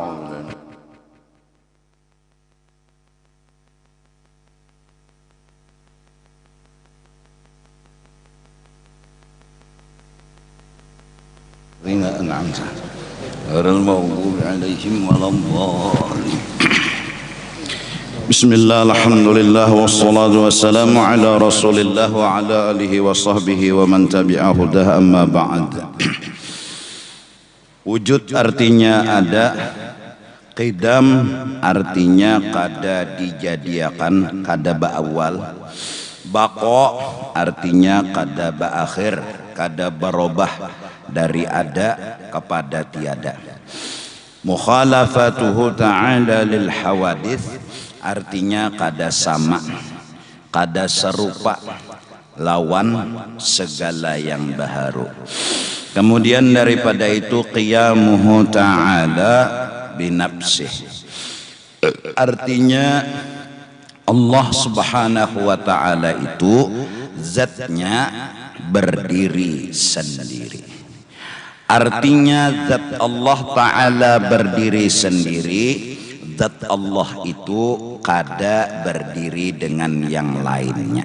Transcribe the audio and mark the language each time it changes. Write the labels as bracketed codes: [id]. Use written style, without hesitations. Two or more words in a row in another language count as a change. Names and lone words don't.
[ar] أنعمت غير المغضوب عليهم ولا الضالين. بسم الله الحمد لله والصلاة والسلام على رسول الله وعلى آله وصحبه ومن تبع هداه أما بعد. [bjn] Wujud artinya ada, qidam artinya kada dijadiakan, kada ba'awal, baqo artinya kada ba'akhir, kada berubah dari ada kepada tiada. [ar] مخالفته تعالى للحوادث [bjn] artinya kada sama, kada serupa, lawan segala yang baharu. Kemudian daripada itu [ar] قيامه تعالى بنفسه, [bjn] artinya [ar] الله سبحانه وتعالى [bjn] itu zatnya berdiri sendiri. Artinya zat Allah ta'ala berdiri sendiri, zat Allah itu kada berdiri dengan yang lainnya.